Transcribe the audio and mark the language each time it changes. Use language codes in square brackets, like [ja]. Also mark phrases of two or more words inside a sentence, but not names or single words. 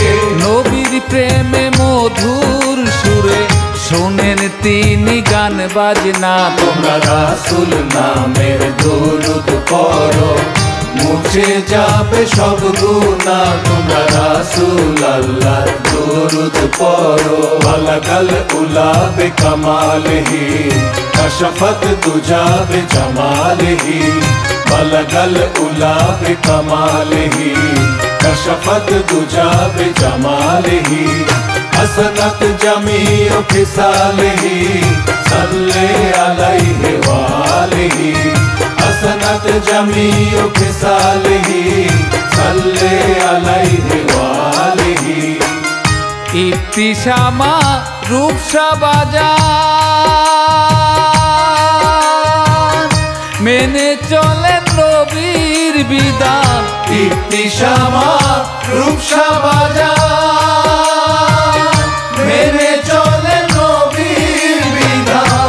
[bn] নবীর প্রেমে মধুর সুরে শোনেন তিনি গান বাজনা। তোমরা রাসূল নামের দরুদ পড়ো, মুছে যাবে সব গুনাহ। তোমরা রাসূল আল্লাহর দরুদ পড়ো। [ar] بلغ العلى بكماله، كشف الدجى بجماله. بلغ العلى بكماله، كشف الدجى بجماله. حسنت جميع خصاله، صلوا عليه وآله. حسنت جميع خصاله، صلوا عليه وآله. [bn] ইবতিসামা রূপসা বাজার, মেনে চলেন নবীর বিধান। ইবতিসামা রূপসা বাজার, মেনে চলে নবীর বিধান।